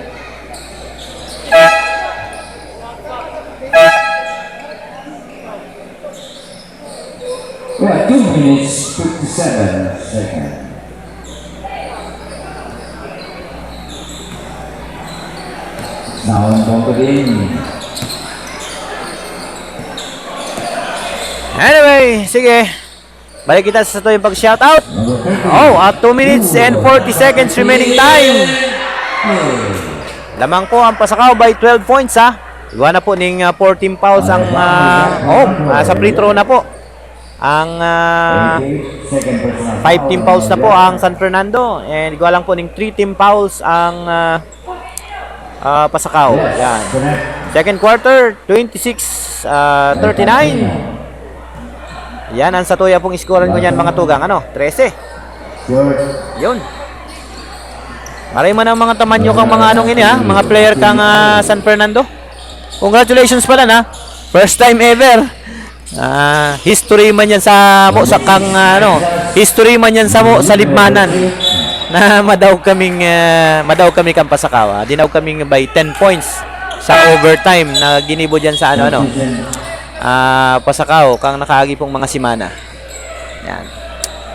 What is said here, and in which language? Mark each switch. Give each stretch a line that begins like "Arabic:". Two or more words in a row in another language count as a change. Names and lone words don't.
English: Well, 2 minutes, 57 seconds. Now on top again. Anyway,
Bikol: sige. Balik kita sa ito yung pag-shoutout.
English: Oh, at 2 minutes and 40 seconds remaining time.
Bikol: Lamang po ang Pasakaw
English: by 12 points
Bikol: ha. Iwa na po ning 14 fouls ang sa free throw na po. Ang 5
English: team fouls
Bikol: na po ang San Fernando and iwa lang po ning 3
English: team fouls
Bikol: ang Pasakaw.
English: Yan. Second quarter 26-39.
Bikol: Yan ang satuya pong iskoran ko niyan mga tugang. Ano? 13. Yun. Maray man ang mga tamanyo kang mga anong ini ha. Mga player kang San Fernando. Congratulations pala na.
English: First time ever.
Bikol: History man yan sa mo sa kang history man yan sa mo sa Libmanan. Na madaw kami kang Pasakaw. Dinaw kaming
English: by 10 points
Bikol: sa overtime na ginibo diyan sa Pasakaw kang nakaagi pong mga simana.